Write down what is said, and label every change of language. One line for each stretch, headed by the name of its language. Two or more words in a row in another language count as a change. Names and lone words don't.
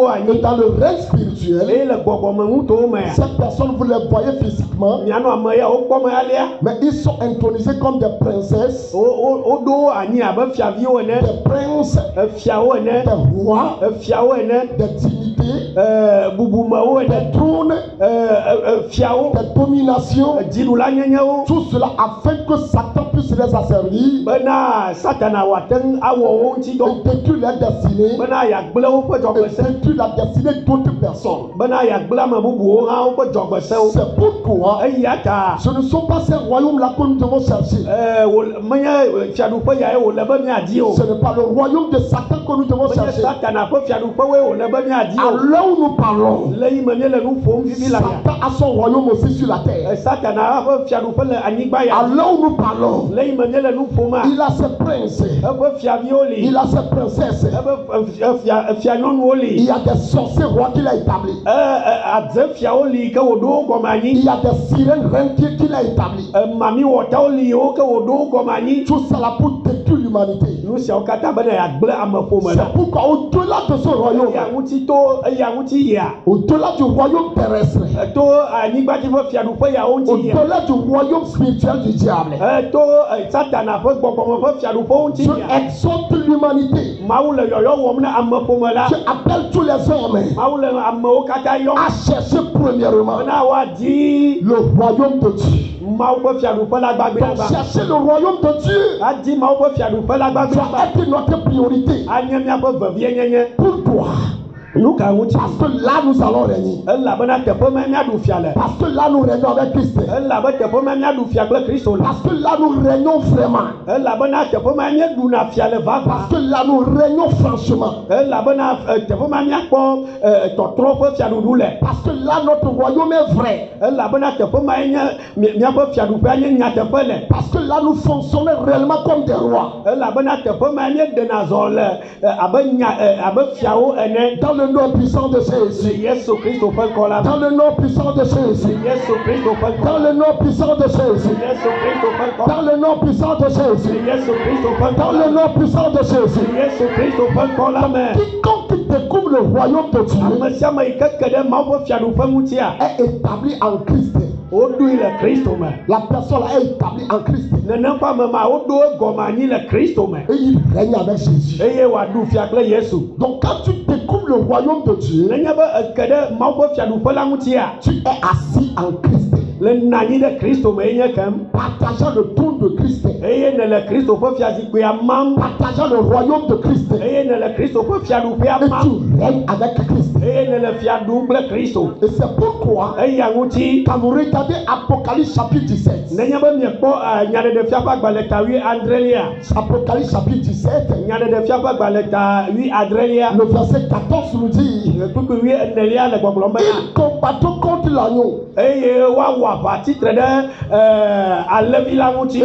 French: Et
Ewe: anyi.
French: dans le règne spirituel,
Ewe: Eye le gbɔgbɔme ŋutowo mea.
French: ces personnes, vous les voyez physiquement,
Ewe: Mianɔ ame ya wo kpɔm alia.
French: mais ils sont intronisés comme des princesses,
Ewe: Woɖo anyi abe fiaviwo ene.
French: des princes,
Ewe: Fiawo ene.
French: des rois,
Ewe: Fiawo ene.
French: des dignités,
Ewe: Bubumewo ene.
French: des trônes,
Ewe: Fiawo.
French: des dominations,
Ewe: Dziɖula nyenyewo.
French: tout cela afin que Satan puisse les asservir
Ewe: Bena Satana wòate ŋu awɔ wo ŋuti dɔ.
French: et détruire leur destinée
Ewe: Bena yeagblẽ woƒe
French: et
Ewe: dzɔgbese.
French: détruire la destinée d'autres personnes.
Ewe: Bena yeagblẽ ame bubuwo hã woƒe dzɔgbesewo.
French: C'est pourquoi
Ewe: Eya ta.
French: ce ne sont pas ces royaumes-là que nous devons chercher.
Ewe: Menye fiaɖuƒe yae wòle be miadi o.
French: Ce n'est pas le royaume de Satan que nous devons
Ewe: Menye
French: chercher.
Ewe: Satana ƒe fiaɖuƒewoe wòle be miadi
French: À
Ewe: o.
French: l'heure où nous parlons,
Ewe: Le yi me míele nu ƒom vivi la ya.
French: Satan a son royaume aussi sur la terre.
Ewe: Satana ƒe fiaɖuƒe le anyigba
French: À
Ewe: ya.
French: l'heure où nous parlons,
Ewe: Le yi me míele nu ƒoma.
French: il a ses princes,
Ewe: Eƒe fiaviwo li.
French: il a ses princesses,
Ewe: Eƒe fianyɔnuwo
French: il
Ewe: li.
French: y a des sorciers rois qu'il a établis,
Ewe: Adze fiawo li ke wòɖo wo gɔme anyi.
French: il y a des sirènes reines qu'il a établis.
Ewe: Mamiwɔtawo li yiwo ke wòɖo wo gɔme anyi.
French: Tout ça là pour détruire l'humanité.
Ewe: Nu siawo katã bena yeagblẽ ameƒome la.
French: C'est pourquoi au-delà de ce royaume,
Ewe: Eya ŋuti yia.
French: au-delà du royaume terrestre,
Ewe: To anyigba dzi ƒe fiaɖuƒe yawo ŋuti yia.
French: au-delà du royaume spirituel du diable,
Ewe: To Satana ƒe gbɔgbɔme ƒe fiaɖuƒe ŋuti
French: je
Ewe: yia.
French: exhorte l'humanité,
Ewe: Mawu le yɔyɔ wɔm na ameƒome la.
French: je appelle tous les hommes
Ewe: Mawu le amewo katã yɔm.
French: à chercher premièrement
Ewe: Bena woadi
French: le royaume de Dieu.
Ewe: Mawu ƒe fiaɖuƒe la
French: Donc
Ewe: gbagbɛagba.
French: chercher le royaume de Dieu
Ewe: Adi Mawu ƒe fiaɖuƒe la
French: doit
Ewe: gbagbɛagba.
French: être notre priorité.
Ewe: Anye míaƒe vevienyenye.
French: Pourquoi?
Ewe: Nu ka ŋuti?
French: Parce que là nous allons régner.
Ewe: Elabena teƒe me míaɖu fia le.
French: Parce que là nous régnons avec Christ.
Ewe: Elabe teƒe me míaɖu fia kple Kristo le.
French: Parce que là nous régnons vraiment.
Ewe: Elabena teƒe me míeɖuna fia le vava.
French: Parce que là nous régnons franchement.
Ewe: Elabena teƒe me míakpɔ tɔtrɔ ƒe fiaɖuɖu le.
French: Parce que là notre royaume est vrai.
Ewe: Elabena teƒe ma nye míaƒe fiaɖuƒea nye nyateƒe le.
French: Parce que là nous fonctionnons réellement comme des rois.
Ewe: Elabena teƒe ma nye ɖena zɔ le abe fiawo ene.
French: Dans le nom puissant de Jésus.
Ewe: Yesu Kristo ƒe ŋkɔ la me.
French: Dans le nom puissant de Jésus.
Ewe: Yesu Kristo ƒe ŋkɔ.
French: Dans le nom puissant de Jésus.
Ewe: Yesu Kristo ƒe ŋkɔ.
French: Dans le nom puissant de Jésus.
Ewe: Yesu Kristo ƒe ŋkɔ.
French: Dans le nom puissant de Jésus.
Ewe: Yesu Kristo ƒe ŋkɔ la me.
French: Quiconque découvres le royaume de Dieu
Ewe: ame sia ame yi ke ke ɖe Mawu ƒe fiaɖuƒe ŋutia,
French: est établi en Christ.
Ewe: woɖoe le Kristo me.
French: La personne là est établie en Christ.
Ewe: Nenem ƒe ame ma woɖo egɔme anyi le Kristo me.
French: Et il règne avec Jésus.
Ewe: Eye wòaɖu fia kple Yesu.
French: Donc quand tu découvres le royaume de Dieu,
Ewe: Nenye be eke ɖe Mawu ƒe fiaɖuƒe la ŋutia,
French: tu es assis en Christ.
Ewe: le nɔ anyi ɖe Kristo me enye kem.
French: Partageant le trône de Christ.
Ewe: Eye nele Kristo ƒe fiazikpuia mam.
French: Partageant le royaume de Christ.
Ewe: Eye nele Kristo ƒe fiaɖuƒea
French: Et
Ewe: mam.
French: tu règnes avec Christ.
Ewe: Eye nele fia ɖum kple Kristo.
French: Et c'est pourquoi,
Ewe: Eya ŋuti,
French: quand vous regardez Apocalypse chapitre 17,
Ewe: nenye be miekpɔ nyaɖeɖefia ƒe agbalẽ ta 8
French: Apocalypse chapitre 17,
Ewe: nyaɖeɖefia ƒe agbalẽ ta 8
French: le verset 14 nous dit,
Ewe: kpukpu 8 le gbɔgblɔm be
French: ils combattront contre l'agneau
Ewe: eye woawɔ aʋa tsitre ɖe alẽvi la ŋuti.